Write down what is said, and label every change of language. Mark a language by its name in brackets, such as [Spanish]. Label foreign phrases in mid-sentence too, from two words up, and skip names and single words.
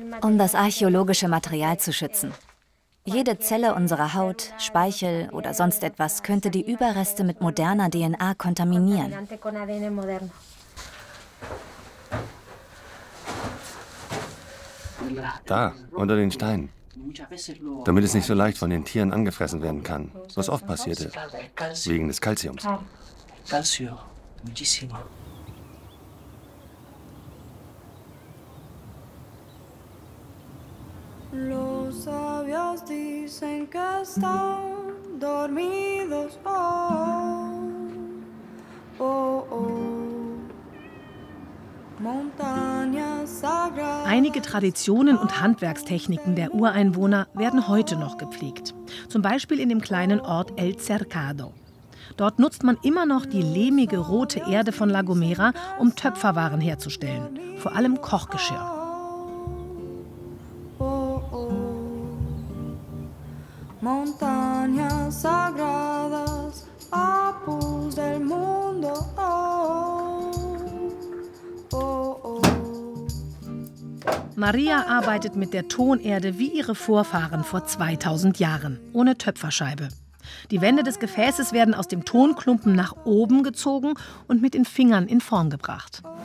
[German] Um das archäologische Material zu schützen. Jede Zelle unserer Haut, Speichel oder sonst etwas könnte die Überreste mit moderner DNA kontaminieren. Da, unter den Steinen. Damit es nicht so leicht von den Tieren angefressen werden kann, was oft passierte, wegen des Calciums. [Spanish] Los sabios dicen que están dormidos, oh, oh, oh. Montañas sagradas. [German] Einige Traditionen und Handwerkstechniken der Ureinwohner werden heute noch gepflegt. Zum Beispiel in dem kleinen Ort El Cercado. Dort nutzt man immer noch die lehmige rote Erde von La Gomera, um Töpferwaren herzustellen, vor allem Kochgeschirr. [Spanish] Montañas sagradas, apus del mundo, oh, oh, oh. [German] Maria arbeitet mit der Tonerde wie ihre Vorfahren vor 2000 Jahren, ohne Töpferscheibe. Die Wände des Gefäßes werden aus dem Tonklumpen nach oben gezogen und mit den Fingern in Form gebracht.